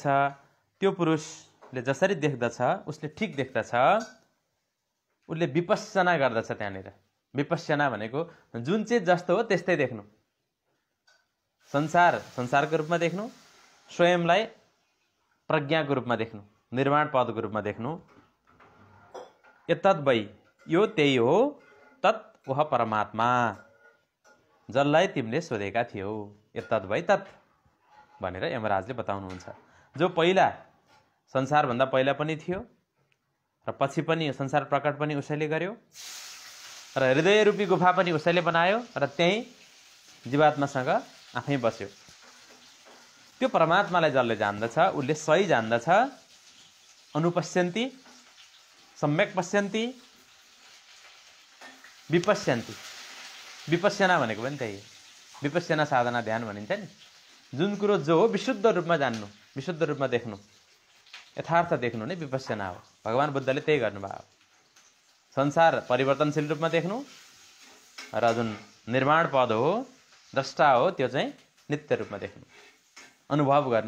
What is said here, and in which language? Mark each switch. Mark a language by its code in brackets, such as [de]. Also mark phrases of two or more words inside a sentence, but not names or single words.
[ne] त्यो पुरुषले जसरी देख्दछ उसले ठिक देख्दछ, उसले विपश्यना गर्दछ। त्यहाँनिर विपश्यना भनेको जुन चाहिँ जस्तो हो त्यस्तै देख्नु, संसार संसारको रूपमा देख्नु, स्वयंलाई प्रज्ञाको रूपमा देख्नु, निर्माण पदको रूपमा देख्नु। [sa] एतद् वै, [ne] यो त्यही हो, [sa] तत् वह परमात्मा, [ne] जसलाई तिमीले सोधेका थियौ। [sa] एतद् वै तत् [ne] भनेर यमराजले बताउनुहुन्छ। जो पहिला संसारभन्दा पहिला पनि थियो र पछि पनि संसार प्रकट पनि उसैले गर्यो र हृदय रूपी गुफा पनि उसैले बनायो र त्यही जीवात्मासँग आफै बस्यो। त्यो परमात्मालाई जसले जान्दछ उसले सही जान्दछ। [sa] अनुपश्यन्ति, सम्यक पश्यन्ति, विपश्यन्ति। [ne] विपश्यना भनेको पनि त्यही हो। विपश्यना साधना ध्यान भनिन्छ नि। जुन कुरो जो हो विशुद्ध रूपमा जान्नु, विशुद्ध रूपमा देख्नु, यथार्थ देख्नु नै विपश्यना हो। भगवान बुद्धले त्यही गर्नुभयो। संसार परिवर्तनशील रूपमा देख्नु र जुन निर्माण पद हो, द्रष्टा हो, त्यो चाहिँ नित्य रूपमा देख्नु, अनुभव गर्नु।